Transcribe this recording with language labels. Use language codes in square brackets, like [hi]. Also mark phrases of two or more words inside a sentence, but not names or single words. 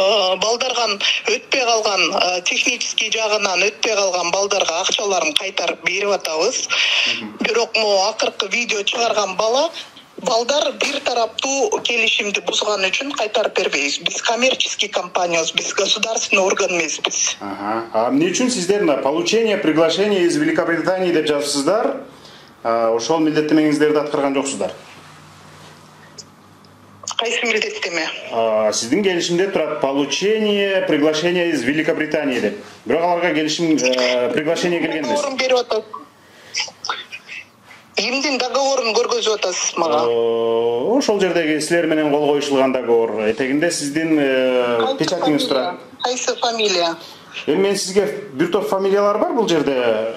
[ky] балдарган өтпей калган технический жагынан өтпей калган балдарга акчаларын кайтарып берип атабыз. Бирок могу акыркы видео чыгарган балдар бир тараптуу келишимди бузган үчүн кайтарып бербейбиз. Биз коммерческий компаниябыз, биз [ru] государственный орган [ky] эмеспиз. Эмне үчүн сиздер [ru] получение приглашения из Великобритании [ky] деп жазыпсыздар? Ошол милдеттемеңиздерди аткарган жоксуздар. Кайсы милдеттеме? Сиздин келишимде турат [ru] получение приглашения из Великобритании [ky] деп. Бирок аларга келишим приглашение келген эмес. Договорун берип атат. Эмдин договорун көргөзүп атасыз мага? Ошол жердеги силер менен кол коюшулган договор. Этегинде сиздин печатиңиз турат. Кайсы фамилия? Мен сизге бир топ фамилиялар бар бул жерде.